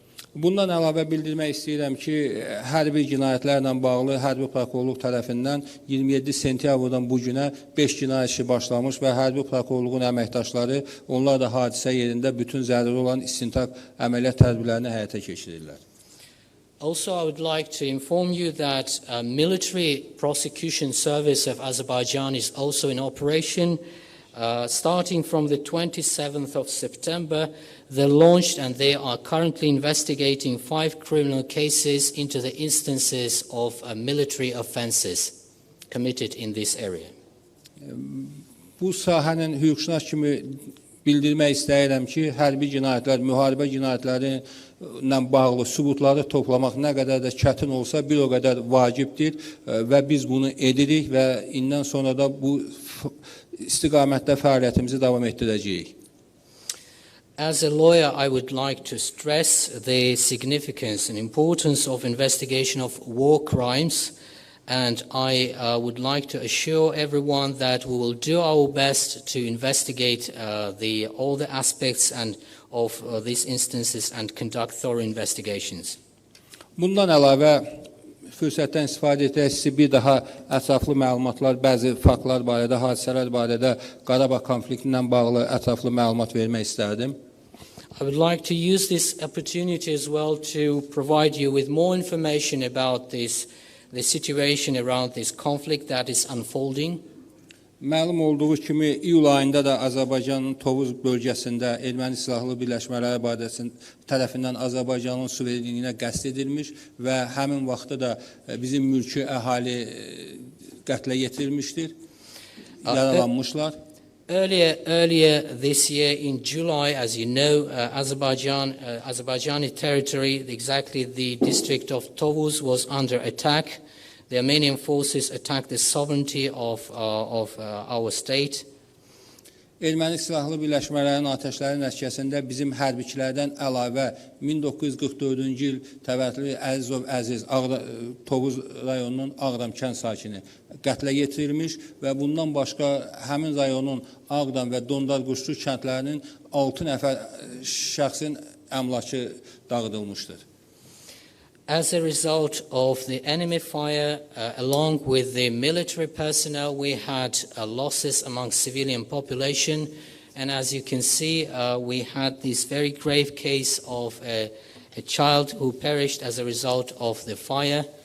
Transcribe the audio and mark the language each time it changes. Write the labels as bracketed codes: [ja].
[az] Bundan əlavə bildirmək istəyirəm ki, hərbi cinayətlərlə bağlı hərbi prokurorluq tərəfindən 27 sentyabrdan bu günə 5 cinayət işi başlamış və hərbi prokurorluğun əməkdaşları onlar da hadisə yerində bütün zəruri olan istintaq əməliyyat tədbirlərini həyata keçirirlər. [en] Also, I would like to inform you that military prosecution service of Azerbaijan is also in operation. Starting from the 27th of September, they launched and they are currently investigating 5 criminal cases into the instances of military offenses committed in this area. [az] Bu sahənin hüquqşünas kimi bildirmək istəyirəm ki, hərbi cinayətlər, müharibə cinayətlərinə bağlı sübutları toplamaq nə qədər də çətin olsa, bir o qədər vacibdir və biz bunu edirik və indən sonra da bu istiqamətdə fəaliyyətimizi davam etdirəcəyik. [en] As a lawyer, I would like to stress the significance and importance of investigation of war crimes, and I would like to assure everyone that we will do our best to investigate all the aspects of these instances and conduct thorough investigations. [az] Bundan əlavə fürsətdən istifadə edərək sizi bir daha ətraflı məlumatlar, bəzi faktlar barədə, hadisələr barədə, Qarabağ konflikti ilə bağlı ətraflı məlumat vermək istərdim. [en] I would like to use this opportunity as well to provide you with more information about the situation around this conflict that is unfolding. [az] Məlum olduğu kimi, iyul ayında da Azərbaycanın Tovuz bölgəsində erməni silahlı birləşmələri tərəfindən Azərbaycanın suverenliyinə qəsd edilmiş və həmin vaxtda da bizim mülki əhali qətlə yetirilmişdir, yaralanmışlar. [en] Earlier this year in July, as you know, Azerbaijani territory, exactly the district of Tovuz, was under attack. The Armenian forces attacked the sovereignty of our state. [az] Erməni silahlı birləşmələrin atəşləri nəticəsində bizim hərbiçilərdən əlavə 1944-cü il təvəllüdlü Əziz Tovuz rayonunun Ağdam kənd sakini qətlə yetirilmiş və bundan başqa həmin rayonun Ağdam və Dondarquşlu kəndlərinin 6 nəfər şəxsin əmlakı dağıdılmışdır. [en] As a result of the enemy fire, along with the military personnel, we had losses among civilian population. And as you can see, we had this very grave case of a child who perished as a result of the fire.